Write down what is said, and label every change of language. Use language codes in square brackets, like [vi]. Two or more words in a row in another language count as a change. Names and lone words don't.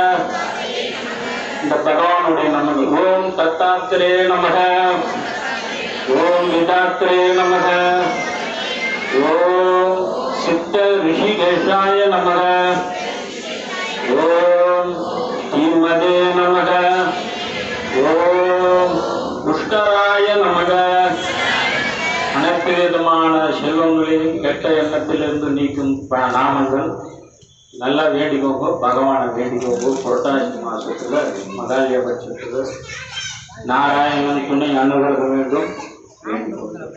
[sa] भगवानुடைய नमः ओम दत्तात्रे नमः ओम विदात्रे नमः ओम सिद्ध ऋषिकेशाय नमः ओम धीमदे नमः ओम पुष्कराय नमः [ta] அனைத்து விதமான செல்வங்களையும் கெட்ட எண்ணத்திலிருந்து நீக்கும் நாமங்கள் நல்லா வேண்டிக்கோங்க. பகவானை வேண்டிக்கோங்க. புரட்டாசி மாசத்துல மகாலய பட்சத்துல நாராயணன் துணை அனுகிரக வேண்டும் வேண்டிக்கோங்க.